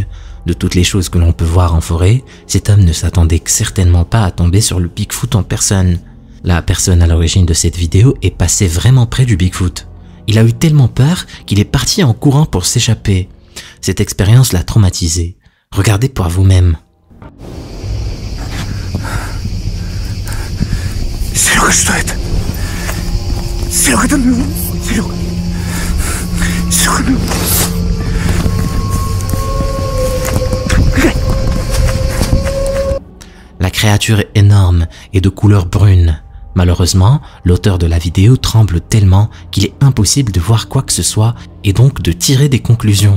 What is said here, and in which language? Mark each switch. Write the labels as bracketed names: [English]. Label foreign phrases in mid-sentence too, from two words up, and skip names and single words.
[French] De toutes les choses que l'on peut voir en forêt, cet homme ne s'attendait certainement pas à tomber sur le Bigfoot en personne. La personne à l'origine de cette vidéo est passée vraiment près du Bigfoot. Il a eu tellement peur qu'il est parti en courant pour s'échapper. Cette expérience l'a traumatisé. Regardez par vous-même. [Russian] Серега, что это? Серега, там... Серега. Серега. [French] La créature est énorme et de couleur brune. Malheureusement, l'auteur de la vidéo tremble tellement qu'il est impossible de voir quoi que ce soit et donc de tirer des conclusions.